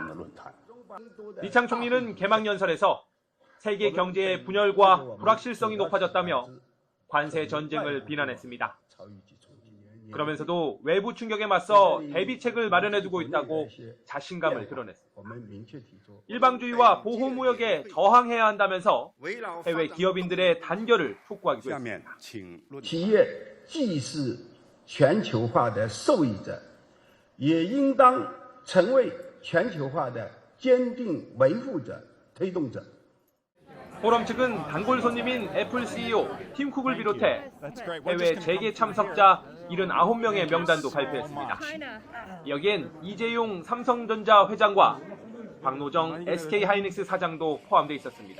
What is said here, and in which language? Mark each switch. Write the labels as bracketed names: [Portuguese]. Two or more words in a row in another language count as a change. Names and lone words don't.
[Korean] 리창 총리는 개막 연설에서 세계 경제의 분열과 불확실성이 높아졌다며 관세 전쟁을 비난했습니다. 그러면서도 외부 충격에 맞서 대비책을 마련해두고 있다고 자신감을 드러냈습니다. 일방주의와 보호무역에 저항해야 한다면서 해외 기업인들의 단결을 촉구하기도 했습니다. [Chinese] 企业既是全球化的受益者，也应当成为全球化的坚定维护者、推动者。 [Korean] 포럼 측은 단골 손님인 애플 CEO 팀 쿡을 비롯해 해외 재계 참석자 79명의 명단도 발표했습니다. 여기엔 이재용 삼성전자 회장과 박노정 SK하이닉스 사장도 포함되어 있었습니다.